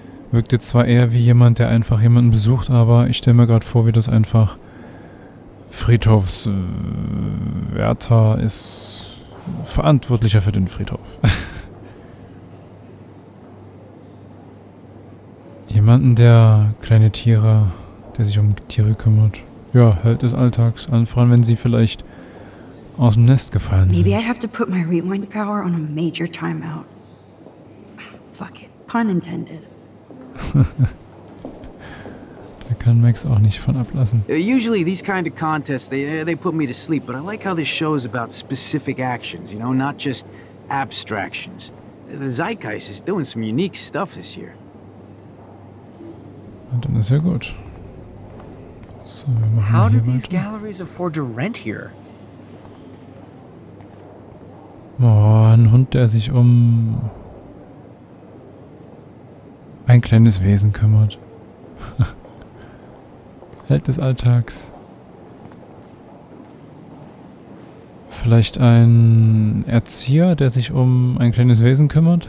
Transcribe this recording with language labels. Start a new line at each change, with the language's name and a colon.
German: Wirkte zwar eher wie jemand, der einfach jemanden besucht, aber ich stelle mir gerade vor, wie das einfach Friedhofswärter ist, Verantwortlicher für den Friedhof. Jemanden, der kleine Tiere, der sich um Tiere kümmert. Ja, Held des Alltags. Allen voran, wenn sie vielleicht aus dem Nest gefallen sind.
English: Maybe I have to put my rewind power on a major timeout. Fuck it. Pun intended.
German: Da kann Max auch nicht von ablassen.
English: Usually these kind of contests, they put me to sleep, but I like how this show is about specific actions, you know, not just abstractions. The Zeitgeist is doing some unique stuff this year.
German: Und dann ist ja gut. So, wir machen
English: How do
German: hier
English: these
German: weiter.
English: galleries afford to rent here?
German: Oh, ein Hund, der sich um ein kleines Wesen kümmert. Held des Alltags. Vielleicht ein Erzieher, der sich um ein kleines Wesen kümmert.